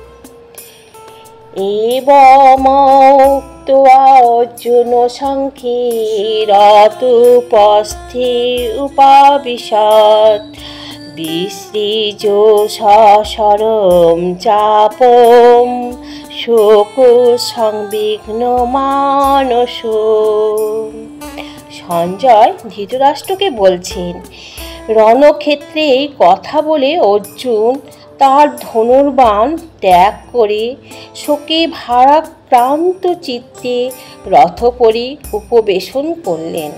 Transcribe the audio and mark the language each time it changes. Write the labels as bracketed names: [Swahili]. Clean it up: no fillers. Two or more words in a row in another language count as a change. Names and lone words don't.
[Sanskrit] एवमुक्त्वा अर्जुन सङ्कीर्तुपस्थे उपाविशत् विसृज सशरं चापं शोकसंविघ्नमानसो। [Bangla] সঞ্জয় ধৃতরাষ্ট্রকে বলছেন, রণক্ষেত্রে কথা বলে অর্জুন তার ধনুর্বাণ ত্যাগ করে শোকে ভারাক্রান্ত চিত্তে রথপরি উপবেশন করলেন।